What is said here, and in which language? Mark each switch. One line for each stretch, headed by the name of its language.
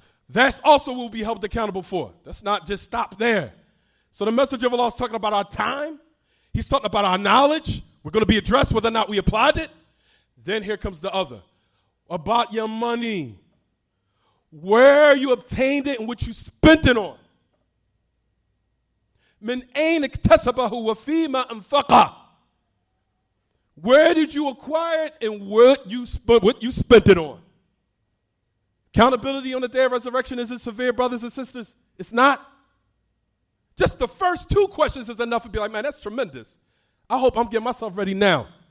English: That's also what we'll be held accountable for. Let's not just stop there. So the message of Allah is talking about our time. He's talking about our knowledge. We're going to be addressed whether or not we applied it. Then here comes the other. About your money. Where you obtained it and what you spent it on.
Arabic: من أين اكتسبه وفيما أنفقه.
English: Where did you acquire it and what you spent it on? Accountability on the day of resurrection, is it severe, brothers and sisters? It's not. Just the first two questions is enough to be like, man, that's tremendous. I hope I'm getting myself ready now.